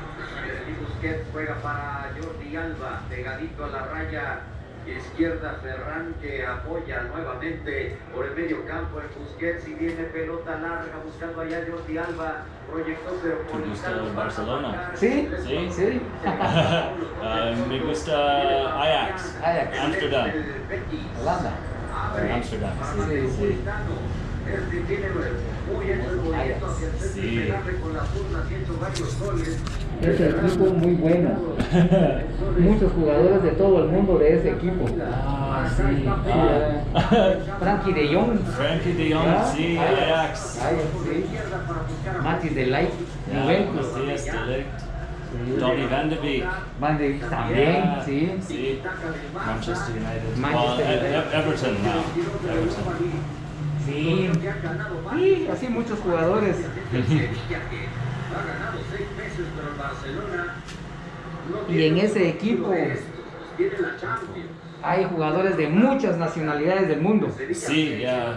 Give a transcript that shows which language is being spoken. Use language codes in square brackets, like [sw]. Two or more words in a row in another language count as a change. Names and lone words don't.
[es] Y Busquets juega para Jordi Alba, pegadito a la raya Izquierda Ferran que apoya nuevamente por el medio campo en Busquets y viene pelota larga buscando allá Jordi Alba. Proyectó pero por ¿Te gusta el Barcelona? Sí, Sí. sí. Me gusta Ajax. Ajax. Amsterdam. Holanda. Amsterdam. Sí, sí. Este tiene muy hecho el movimiento hacia el centro y pegarle con la zurda, ha hecho varios goles. Es el equipo muy bueno. Muchos jugadores de todo el mundo de ese equipo. Ah, sí. Frankie de Jong. Frankie de Jong, sí, Ajax. Ajax, sí. Matis de Ligt, Juventus. Matthias de Ligt. Donny van de Beek. Van de Beek también, sí. Sí. Manchester United. Manchester United. [en] Everton now. [es] Everton. Sí. Sí, así muchos jugadores. Ha ganado 6 meses, pero el Barcelona no Y en ese equipo tiene la Champions. hay jugadores de muchas nacionalidades del mundo, Sí, ya.